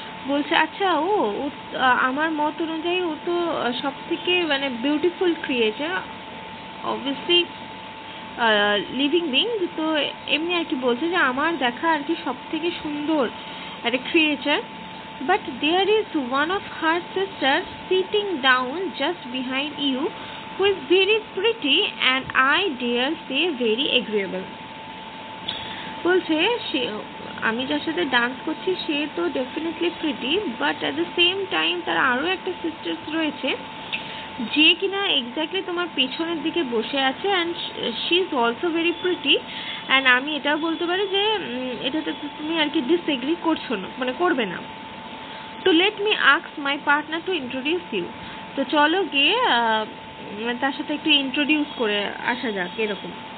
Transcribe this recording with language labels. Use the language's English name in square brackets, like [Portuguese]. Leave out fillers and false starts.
[Bangla] বলছে আচ্ছা ও আমার মত অনুযায়ী ও তো সব থেকে মানে beautiful creature, obviously living being. তো এমনি আর কি বলছে যে আমার দেখা আর কি সব থেকে সুন্দর একটা creature. [English] But there is one of her sisters sitting down just behind you who is very pretty and I dare say very agreeable. [Bangla] বলছে সে আমি যার সাথে ডান্স করছি সে তো definitely pretty, [English] but at the same time [Bangla] তার আরও একটা sisters রয়েছে যে কিনা এক্স্যাক্টলি তোমার পেছনের দিকে বসে আছে [English] And she is also very pretty. [Bangla] And আমি এটাও বলতে পারি যে এটাতে তুমি আর কি ডিসএগ্রি করছো না, মানে করবে না। [English] To let me ask my partner to introduce you. [Bangla] তো চলো গিয়ে তার সাথে একটু ইন্ট্রোডিউস করে আসা যাক এরকম।